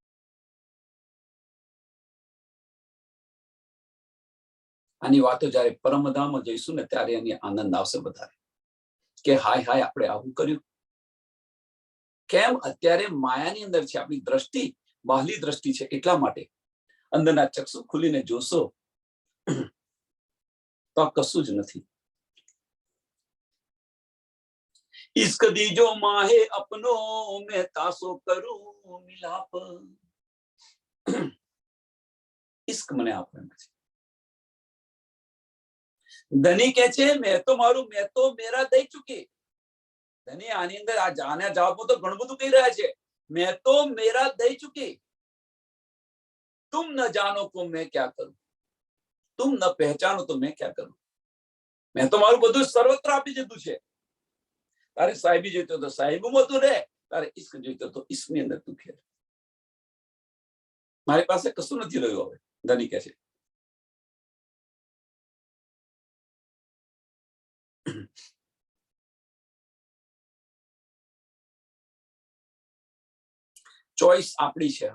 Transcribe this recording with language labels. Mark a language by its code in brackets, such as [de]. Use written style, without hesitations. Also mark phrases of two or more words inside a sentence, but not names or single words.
[gu] આની વાતો જયારે પરમધામમાં જઈશું ને ત્યારે એની આનંદ આવશે વધારે, કે હાય હાય આપણે આવું કર્યું. કેમ? અત્યારે માયાની અંદર છે આપણી દ્રષ્ટિ, બાહલી દ્રષ્ટિ છે. એટલા માટે અંદરના ચક્ષુ ખુલીને જોશો તો આ કશું જ નથી. [hi] इश्क दीजो माहे अपनो मैं तासो करूं मिलाप. [gu] इश्क મને આપો એમ છે. ધની કે છે મેં તો મારું, [hi] मैं तो मेरा दे चुकी. [gu] ધની આની અંદર આ જાણ્યા જવાબમાં તો ઘણું બધું કહી રહ્યા છે. [hi] मैं तो मेरा दे चुकी, तुम न जानो को मैं क्या करूं, तुम न पहचानो तो मैं क्या करूं. [gu] મેં તો મારું બધું સર્વત્ર આપી દીધું છે. તારે સાહેબી જોઈતો તો સાહેબમાં તું રહે, તારે ઈશ્ક જોઈતો તો ઈશ્કની અંદર તું ખેર. મારી પાસે કશું નથી રહ્યું હવે, ધની કહે છે. ચોઈસ આપણી છે.